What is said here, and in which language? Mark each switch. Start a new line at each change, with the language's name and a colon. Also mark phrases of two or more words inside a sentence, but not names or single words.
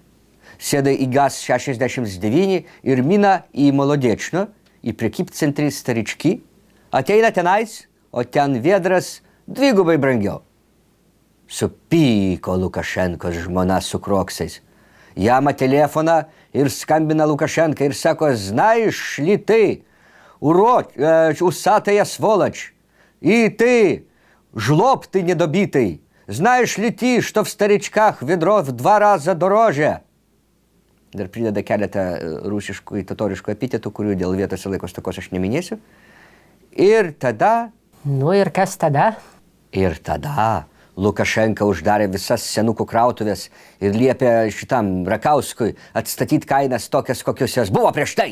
Lithuanian: Sėda į GAZ 69 ir mina į Molodečną, į prekybcentrį Starički, ateina tenais, o ten viedras dvigubai brangiau. Supyko Lukašenkos žmona su kroksais. Jama telefoną ir skambina Lukašenka ir sako,
Russian: знаешь ли ты, урод, усатая сволочь, и ты, жлоб ты недобитый, знаешь ли ты, что в Старичках ведро в 2 раза дороже?
Lithuanian: Dar prideda keletą rusiškų, totoriškų epitetų, kurių dėl vietos ir laikos tokos aš neminėsiu. Ir tada... Nu ir kas tada? Ir tada Lukašenka uždarė visas senukų krautuvės ir liepė šitam Rakauskui atstatyti kainas tokias, kokios jos buvo prieš tai.